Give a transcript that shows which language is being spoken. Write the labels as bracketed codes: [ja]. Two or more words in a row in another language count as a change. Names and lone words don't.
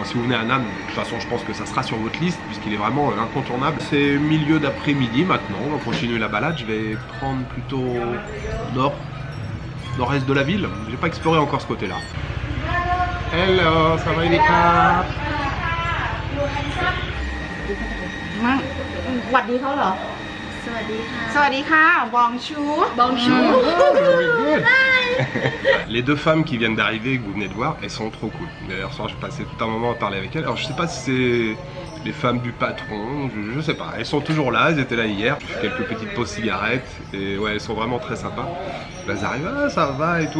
[fr] Si vous venez à Nan, de toute façon je pense que ça sera sur votre liste puisqu'il est vraiment incontournable. C'est milieu d'après-midi maintenant, on va continuer la balade. Je vais prendre plutôt nord-est de la ville. J'ai pas exploré encore ce côté là. Hello, ça va les gars? [th] สวัสดีเขาเหรอ สวัสดีค่ะ สวัสดีค่ะ บองชู บองชู [fr] Les deux femmes qui viennent d'arriver, que vous venez de voir, elles sont trop cool. D'ailleurs, je passais tout un moment à parler avec elles. Alors, je sais pas si c'est les femmes du patron, je sais pas. Elles sont toujours là, elles étaient là hier. J'ai fait quelques petites pauses cigarettes. Et ouais, elles sont vraiment très sympas. Là, elles arrivent, ah, ça va et tout.